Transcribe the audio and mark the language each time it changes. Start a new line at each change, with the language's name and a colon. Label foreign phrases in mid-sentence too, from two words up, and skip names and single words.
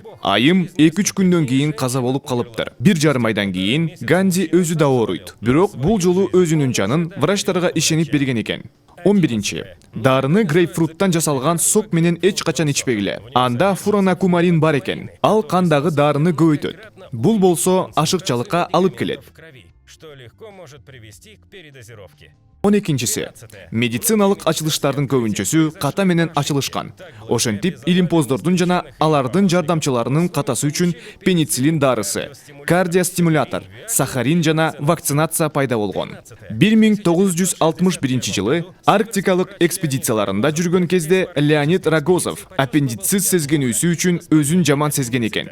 Kyrgyz: Айым 2-3 күндөн кийин каза болуп калыптыр. 1,5 айдан кийин Ганди өзү да ооруйт. Бирок бул жолу өзүнүн жанын врачтарга ишенип берген экен. 11. Дарыны грейпфруттан жасалган сок менен эч качан ичпегиле. Анда фуранакумарин бар экен. Ал кандагы дарыны көбөйтөт. Бул болсо ашыкчалыкка алып келет.
Russian: Что легко может привести к передозировке.
Kyrgyz: 12. Медициналык ачылыштардын көбүнчөсү ката менен ачылышкан. Ошентип илимпоздордун жана алардын жардамчыларынын катасы үчүн пенициллин дарысы, кардиостимулятор, сахарин жана вакцинация пайда болгон. 1961 жылы арктикалык экспедицияларында жүргөн кезде Леонид Рогозов аппендицит сезгенүүсү үчүн өзүн жаман сезген экен.